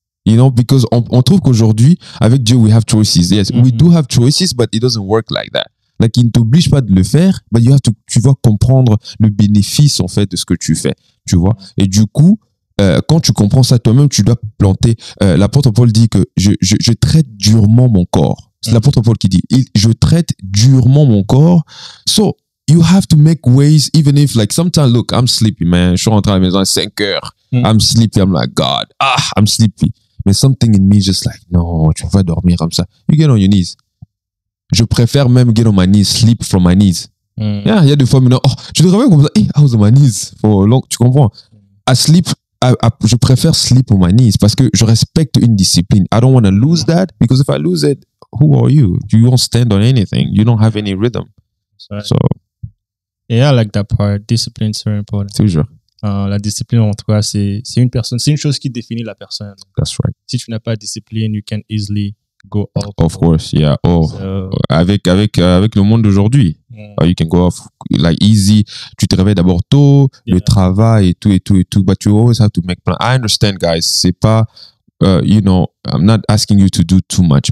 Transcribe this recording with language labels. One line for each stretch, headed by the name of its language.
English: You know, because
French: on trouve qu'aujourd'hui, avec Dieu,
English: we have choices. Yes, we do have choices, but it doesn't work like that.
French: Like, il ne t'oblige pas de le faire,
English: but you have to,
French: tu vas comprendre le bénéfice, en fait, de ce que tu fais. Tu vois? Et du coup, quand tu comprends ça toi-même, tu dois planter. L'apôtre Paul dit que je traite durement mon corps. C'est l'apôtre Paul qui dit, je traite durement mon corps.
English: So, you have to make ways, even if, like, sometimes, look, I'm sleepy, man.
French: Je suis rentré à la maison à 5 heures.
English: I'm sleepy. I'm like, God, I'm sleepy. Mais something in me just like,
French: non, tu vas dormir comme ça.
English: You get on your knees.
French: Je préfère même
English: get on my knees, sleep from my knees.
French: Yeah, il y a des fois, maintenant, tu te réveilles comme ça, hey,
English: I was on my knees for long,
French: tu comprends? Je préfère
English: sleep on my knees
French: parce que je respecte une discipline.
English: I don't want to lose that because if I lose it, who are you? You don't stand on anything. You don't have any rhythm. Right. So, yeah, I like that part. Discipline is very important.
French: Toujours. La discipline, en tout cas, c'est une personne, c'est une chose qui définit la personne.
English: That's right.
French: Si tu n'as pas de discipline,
English: you can easily go off. Of course, yeah. So,
French: avec le monde d'aujourd'hui,
English: you can go off like easy.
French: Tu te réveilles d'abord tôt, le travail et tout.
English: But you always have to make plan. I understand, guys.
French: C'est pas,
English: you know, I'm not asking you to do too much.